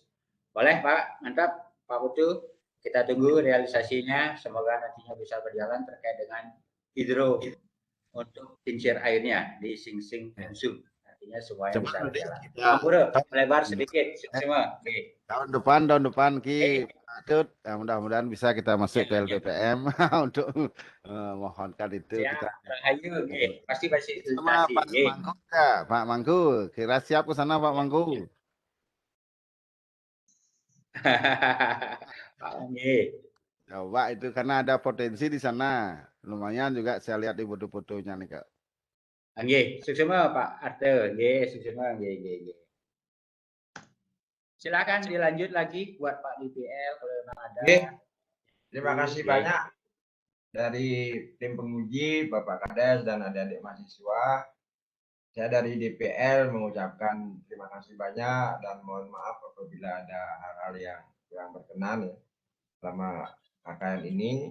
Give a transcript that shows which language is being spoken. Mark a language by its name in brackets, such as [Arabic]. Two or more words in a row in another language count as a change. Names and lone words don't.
[Indonesian] Boleh Pak, mantap Pak Putu. Kita tunggu realisasinya, semoga nantinya bisa berjalan terkait dengan hidro untuk kincir airnya di Singsing Bungsu. Nantinya semuanya bisa berjalan. Ampura, melebar sedikit semua. Okay. Tahun depan Ki Atut, mudah-mudahan bisa kita masuk ke LPPM untuk mohonkan itu. Ya, kita Rahayu, pasti sama Pak Mangku ya, Pak Mangku, kira siap ke sana Pak Mangku. Coba itu karena ada potensi di sana. Lumayan juga saya lihat di foto-fotonya nih Kak. [Balinese] Nggih, suksema Pak Arthur, nggih, suksema nggih. [Indonesian] Silakan dilanjut lagi buat Pak DPL kalau memang ada. Terima kasih banyak dari tim penguji, Bapak Kades dan adik-adik mahasiswa. saya dari DPL mengucapkan terima kasih banyak dan mohon maaf apabila ada hal-hal yang kurang berkenan ya selama KKN ini.